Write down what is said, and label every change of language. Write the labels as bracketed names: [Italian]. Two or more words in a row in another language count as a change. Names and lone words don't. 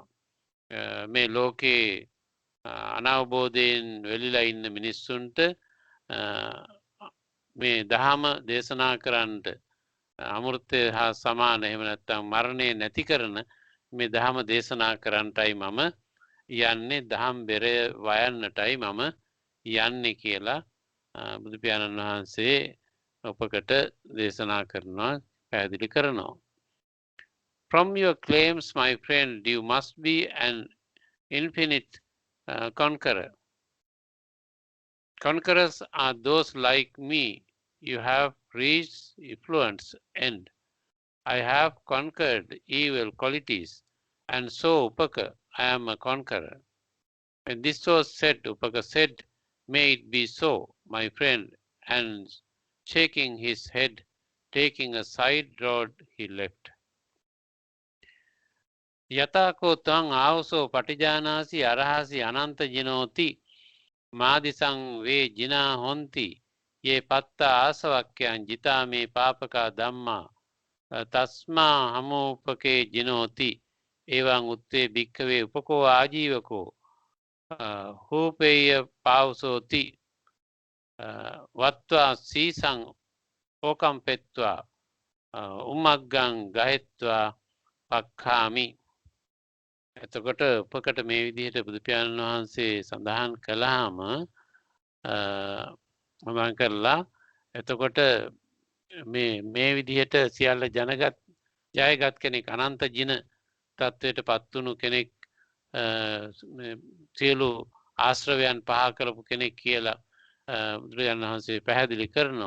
[Sinhala] මේ ලෝකේ අනවබෝධයෙන් වෙලිලා ඉන්න මිනිස්සුන්ට මේ දහම දේශනා කරන්නට අමෘතය හා සමාන එහෙම නැත්නම් මරණය නැති කරන මේ දහම දේශනා කරන්නටයි මම යන්නේ. දහම් බෙරය වයන්නටයි මම යන්නේ කියලා බුදු පියාණන් වහන්සේ ඔපකට දේශනා කරනවා, පැහැදිලි කරනවා. [English] From your claims, my friend, you must be an infinite conqueror. Conquerors are those like me. You have reached influence end. I have conquered evil qualities, and so Upaka, I am a conqueror. When this was said, Upaka said, may it be so, my friend, and shaking his head, taking a side road, he left. [Pali] යතාකෝ තං ආවසෝ පටිජානාසි අරහසි අනන්ත ජිනෝති මාදිසං වේ ජිනා හොන්ති යේ පත්තා ආසවක්ඛයන් ජිතා මේ පාපකා ධම්මා තස්මා හමෝපකේ ජිනෝති එවං උත්තේ භික්ඛවේ උපකෝ ආජීවකෝ හූපේය පාවසෝති වත්වා සීසං ඕකම් පෙත්වා උමග්ගං ගහෙත්වා පක්ඛාමි. [Sinhala] එතකොට උපකට මේ විදිහට බුදු පියාණන් වහන්සේ සඳහන් කළාම මම කරලා එතකොට මේ විදිහට සියල්ල ජයගත් කෙනෙක් අනන්ත ජින තත්වයට පත් වුණු කෙනෙක් සියලු ආශ්‍රවයන් පහ කරපු කෙනෙක් කියලා බුදුරජාණන් වහන්සේ පැහැදිලි කරනවා.